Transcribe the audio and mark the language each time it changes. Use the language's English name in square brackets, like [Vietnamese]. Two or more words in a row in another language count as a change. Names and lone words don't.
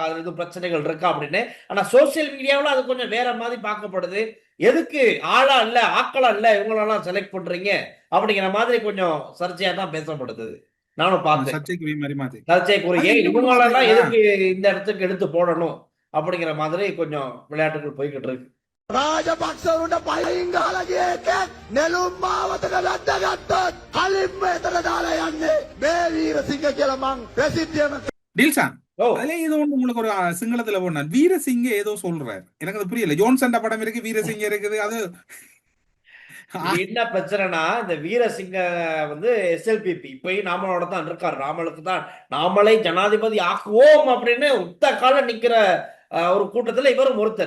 [Tamil] அதுல எதுவும் பிரச்சனைகள் இருக்கா அப்படின்னு. ஆனா சோசியல் மீடியாவில் அது கொஞ்சம் வேற மாதிரி பார்க்கப்படுது. எதுக்கு ஆளா இல்ல ஆக்களா இல்ல இவங்களெல்லாம் செலக்ட் பண்றீங்க அப்படிங்கிற மாதிரி கொஞ்சம் சர்ச்சையா தான் பேசப்படுது. நானும் பார்த்தேன் சர்ச்சைக்குரிய இவங்களெல்லாம் எதுக்கு இந்த இடத்துக்கு எடுத்து போடணும் அப்படிங்கிற மாதிரி கொஞ்சம் விளையாட்டுகள் போய்கிட்டு இருக்கு. [Sinhala] රාජපක්ෂවරුන්ට පයින් ගහලා ගිය එකෙක් නෙළුම් මාවතක වැද්දගත්තොත් කලින්ම එතන දාලා යන්නේ මේ වීරසිංහ කියලා මං ප්‍රසිද්ධියම [Tamil] டில்சான் ஓ அதுல ஏதோ ஒண்ணு உங்களுக்கு ஒரு சிங்களத்துல போனார் வீரசிங்க ஏதோ சொல்றாரு, எனக்கு அது புரியல. ஜோன்சன் படம் இருக்கு, வீரசிங்க இருக்குது. அது என்ன பிரச்சனைனா இந்த வீரசிங்க வந்து எஸ்எல்பிபி இப்பயும் நாமளோட தான் இருக்காரு. நாமளுக்கு தான் நாமளை ஜனாதிபதி ஆக்குவோம் அப்படின்னு உத்த கால நிக்கிற ஒரு கூட்டத்துல இவரும் ஒருத்தர்.